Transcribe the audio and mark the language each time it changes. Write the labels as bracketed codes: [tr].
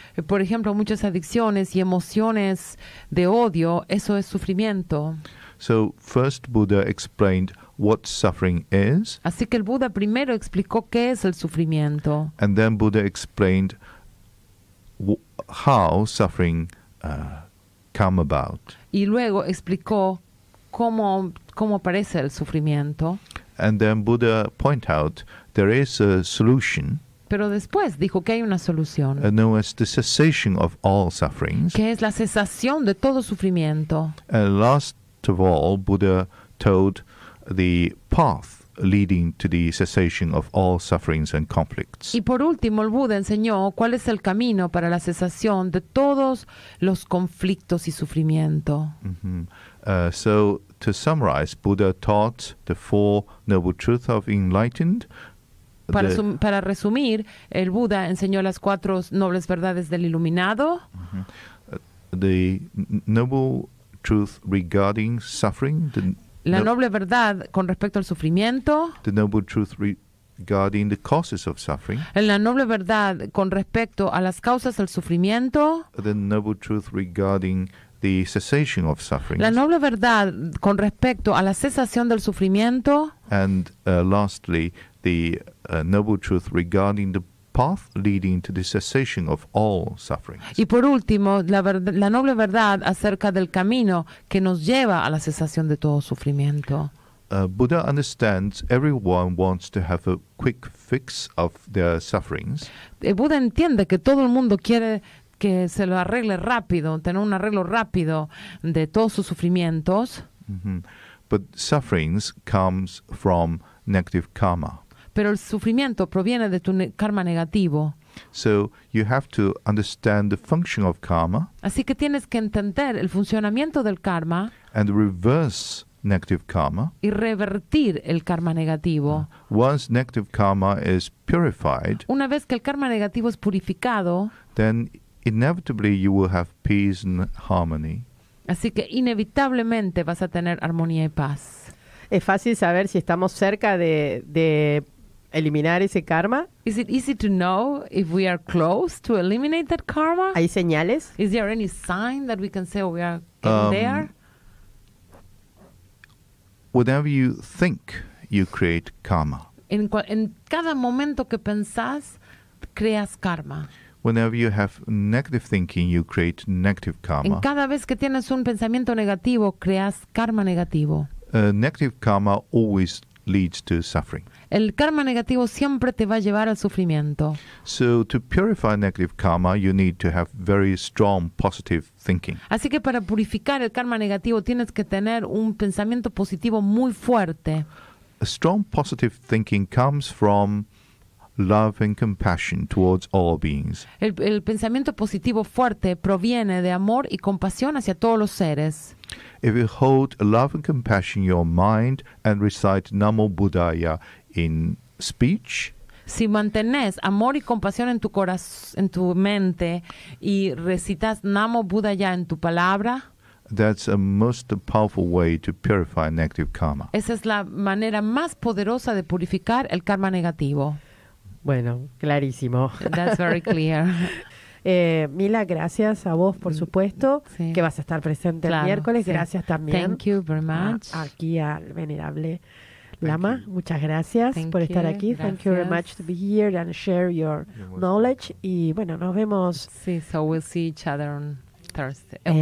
[es] Por ejemplo, muchas adicciones y emociones de odio, eso es sufrimiento. [en] So first Buddha explained what suffering is, [es] Así que el Buda primero explicó qué es el sufrimiento. [en] and then Buddha explained how suffering come about. [es] Y luego explicó cómo aparece el sufrimiento. [en] And then Buddha point out there is a solution. [es] Pero después dijo que hay una solución, [en] known as the cessation of all sufferings. [es] que es la cesación de todo sufrimiento. [en] And last of all, Buddha told the path leading to the cessation of all sufferings and conflicts. [es] Y por último, el Buda enseñó cuál es el camino para la cesación de todos los conflictos y sufrimiento. [en] So, to summarize, Buddha taught the Four Noble Truths of Enlightened. [es] Para resumir, el Buda enseñó las 4 nobles verdades del iluminado. [en] The Noble Truth regarding suffering. [es] La noble verdad con respecto al sufrimiento. [en] The Noble Truth regarding the causes of suffering. [es] La noble verdad con respecto a las causas del sufrimiento. [en] The Noble Truth regarding the cessation of suffering. [es] La noble verdad con respecto a la cesación del sufrimiento. [en] And lastly, the Noble Truth regarding the path leading to the cessation of all sufferings. [es] Y por último, la noble verdad acerca del camino que nos lleva a la cesación de todo sufrimiento. [en] Buddha understands everyone wants to have a quick fix of their sufferings. [es] Buda entiende que todo el mundo quiere que se lo arregle rápido, tener un arreglo rápido de todos sus sufrimientos. [en] But sufferings comes from negative karma. [es] Pero el sufrimiento proviene de tu karma negativo. [en] So you have to understand the function of karma. [es] Así que tienes que entender el funcionamiento del karma. [en] And reverse negative karma. [es] Y revertir el karma negativo. [en] Once negative karma is purified, [es] una vez que el karma negativo es purificado, [en] then inevitably you will have peace and harmony. [es] Así que inevitablemente vas a tener armonía y paz. ¿Es fácil saber si estamos cerca de eliminar ese karma? [en] Is it easy to know if we are close to eliminate that karma? [es] ¿Hay señales? [en] Is there any sign that we can say we are getting there? Whenever you think, you create karma. [es] En cada momento que pensás, creas karma. [en] Whenever you have negative thinking, you create negative karma. [es] En cada vez que tienes un pensamiento negativo, creas karma negativo. [en] Negative karma always leads to suffering. [es] El karma negativo siempre te va a llevar al sufrimiento. [en] So to purify negative karma, you need to have very strong positive thinking. [es] Así que para purificar el karma negativo tienes que tener un pensamiento positivo muy fuerte. [en] A strong positive thinking comes from love and compassion towards all beings. [es] El pensamiento positivo fuerte proviene de amor y compasión hacia todos los seres. [en] If you hold love and compassion in your mind and recite Namo Buddhaya in speech, [es] si mantenés amor y compasión en tu corazón, en tu mente, y recitas Namo Buddhaya en tu palabra, [en] that's a most powerful way to purify negative karma. [es] Esa es la manera más poderosa de purificar el karma negativo. Bueno, clarísimo. [en] That's very clear. [es] Mila, gracias a vos, por supuesto, sí. Que vas a estar presente el miércoles. Sí. Gracias también. [en] Thank you very much. [es] Aquí al venerable Lama. Muchas gracias por estar aquí. Gracias. [en] Thank you very much to be here and share your knowledge. [es] Y bueno, nos vemos. [en] Sí, so we'll see each other on Thursday.